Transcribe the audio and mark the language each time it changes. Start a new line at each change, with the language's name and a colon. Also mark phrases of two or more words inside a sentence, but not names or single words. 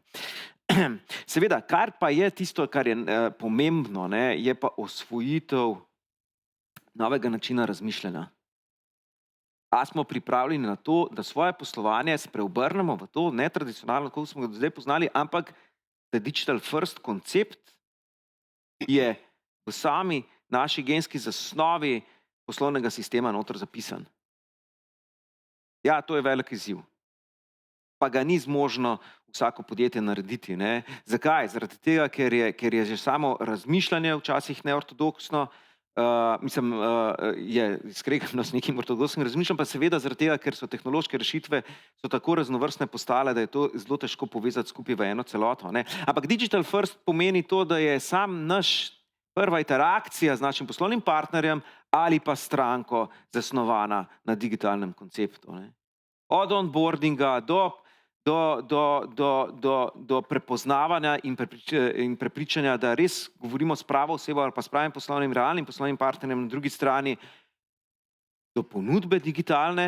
Slovenian: Seveda, kar pa je tisto, kar je pomembno, ne, je pa osvojitev novega načina razmišljanja. A smo pripravljeni na to, da svoje poslovanje spreobrnemo v to netradicionalno, kako smo ga do zdaj poznali, ampak da
English: digital first
Slovenian: koncept je v sami naši genski zasnovi poslovnega sistema noter zapisan. Ja, to je velik izziv. Pa ga ni zmožno vsako podjetje narediti. Ne? Zakaj? Zaradi tega, ker je že samo razmišljanje včasih neortodoksno, je skregano s nekim ortodoksnim razmišljanjem, pa seveda zaradi tega, ker so tehnološke rešitve so tako raznovrstne postale, da je to zelo težko povezati skupaj v eno celoto. Ne? Ampak
English: digital first
Slovenian: pomeni to, da je sam naš prva interakcija z našim poslovnim partnerjem ali pa stranko zasnovana na digitalnem konceptu. Ne? Od onboardinga do prepoznavanja in prepričanja, da res govorimo s pravo osebo ali pa s pravim poslovnim, realnim poslovnim partnerjem, na drugi strani do ponudbe digitalne.